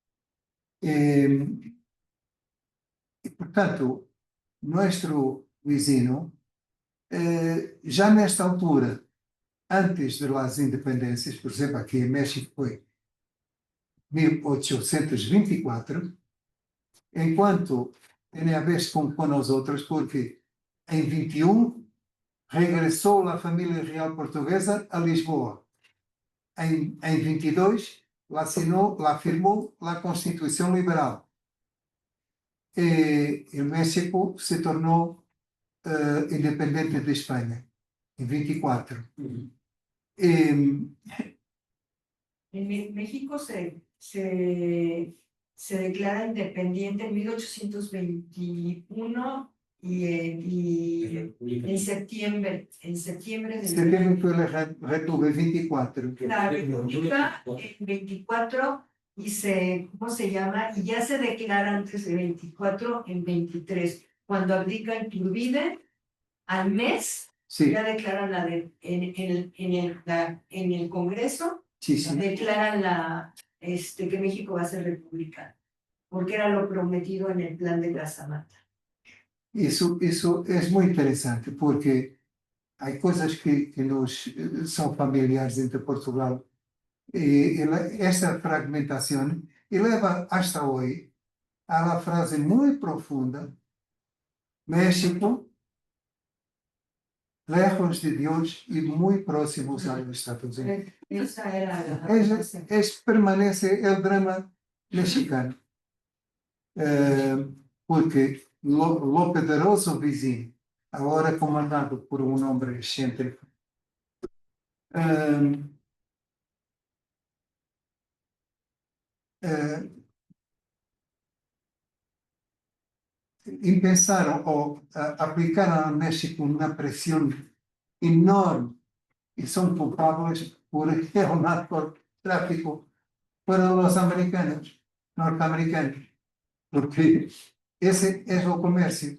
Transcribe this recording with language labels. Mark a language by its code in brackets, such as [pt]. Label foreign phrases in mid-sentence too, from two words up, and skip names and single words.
[pt] E, portanto, nosso vizinho, já nesta altura, antes das independências, por exemplo, aqui em México foi 1824, enquanto tem a ver com nós outros, porque em 21 regressou a família real portuguesa a Lisboa. Em 22, lá firmou a Constituição Liberal. E México se tornou independente de Espanha, em 24. [es] En México se declara independiente en 1821 y en septiembre [pt] Setembro foi a República 24. [es] la República en 24 y ¿cómo se llama? Y ya se declara antes de 24 en 23. Cuando abdica Iturbide, al mes Sí, ya declaran en el Congreso, sí. declaran que México va a ser república, porque era lo prometido en el plan de Gasamata. [pt] Isso é muito interessante, porque há coisas que nos são familiares entre Portugal e esta fragmentação leva hasta hoje [es] a la [pt] frase muito profunda: México, [es] lejos de Deus y muy próximos a los Estados Unidos. Esa era Permanece el drama mexicano. [pt] Porque [es] lo poderoso [pt] vizinho, agora comandado por um homem excêntrico, pensaram ou aplicaram ao México uma pressão enorme e são culpados por [es] el narcotráfico [pt] para os americanos, norte-americanos, porque esse é o comércio.